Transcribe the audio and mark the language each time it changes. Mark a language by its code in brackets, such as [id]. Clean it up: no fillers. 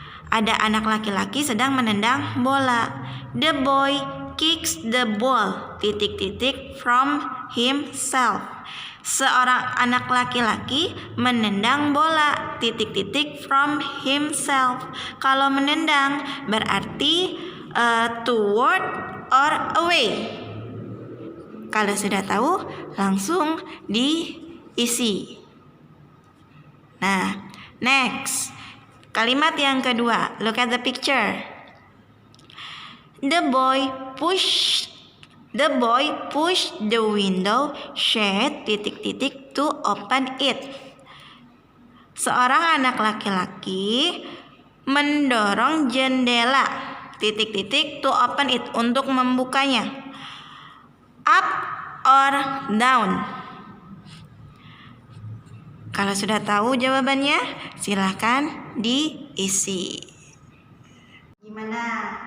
[id] Ada anak laki-laki sedang menendang bola. [en] The boy kicks the ball from himself. [id] Seorang anak laki-laki menendang bola [en] from himself. [id] Kalau menendang berarti toward or away. Kalau sudah tahu, langsung diisi. [en] Nah, next. [id] Kalimat yang kedua. [en] Look at the picture. The boy push the window shade to open it. [id] Seorang anak laki-laki mendorong jendela [en] to open it, [id] untuk membukanya. [en] Up or down? [id] Kalau sudah tahu jawabannya, silahkan diisi. Gimana?